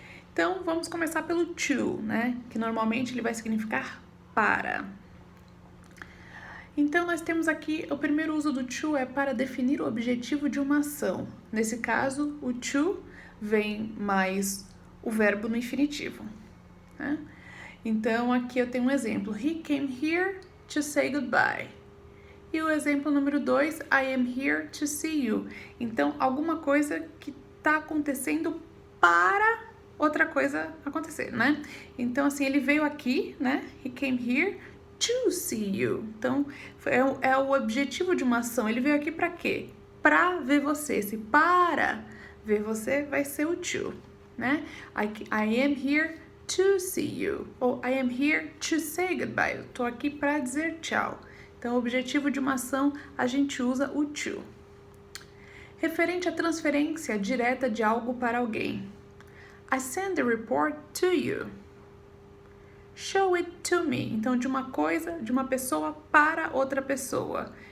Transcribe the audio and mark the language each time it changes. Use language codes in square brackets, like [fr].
[pt] Então, vamos começar pelo to, né? Que normalmente ele vai significar para. Então, nós temos aqui, o primeiro uso do to é para definir o objetivo de uma ação. Nesse caso, o to vem mais o verbo no infinitivo, né? Então, aqui eu tenho um exemplo. [en] He came here to say goodbye. [pt] E o exemplo número 2, [en] I am here to see you. [pt] Então, alguma coisa que está acontecendo para outra coisa acontecer, né? Então, assim, ele veio aqui, né? [en] He came here to see you. [pt] Então, é o objetivo de uma ação. Ele veio aqui para quê? Para ver você. Se para ver você, vai ser o to, né? [en] I am here to see you. [pt] Ou [en] I am here to say goodbye. [pt] Eu tô aqui para dizer tchau. Então, o objetivo de uma ação, a gente usa o to. Referente à transferência direta de algo para alguém. [en] I send the report to you. Show it to me. [pt] Então, de uma coisa, de uma pessoa para outra pessoa.